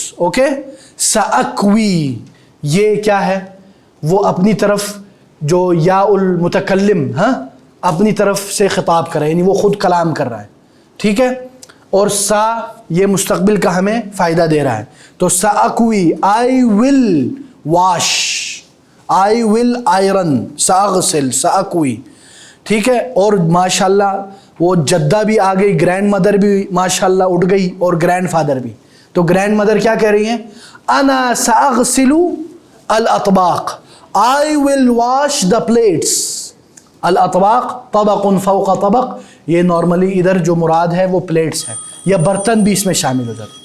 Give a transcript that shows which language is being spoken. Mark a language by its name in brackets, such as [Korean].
[Urdu] Okay, سأکوی یہ کیا ہے؟ وہ اپنی طرف جو یا المتکلم، ہاں، اپنی طرف سے خطاب کر رہا ہے، یعنی وہ خود کلام کر رہا ہے. ٹھیک ہے، اور سا یہ مستقبل کا ہمیں فائدہ دے رہا ہے. [English] تو سأکوی I will wash, I will iron, [Arabic] سأغسل، سأکوی. [Urdu] ٹھیک ہے، اور ماشاءاللہ وہ جدہ بھی آ گئی، گرینڈ مدر بھی ماشاءاللہ اٹھ گئی، اور گرینڈ فادر بھی. تو گرینڈ مدر کیا کہہ رہی ہیں؟ [Arabic] انا سأغسل الاطباق، [English] I will wash the plates. [Arabic] الاطباق طبق فوق طبق، [Urdu] یہ نارملی ادھر جو مراد ہے وہ پلیٹس ہے، یا برتن بھی اس میں شامل ہو جاتے.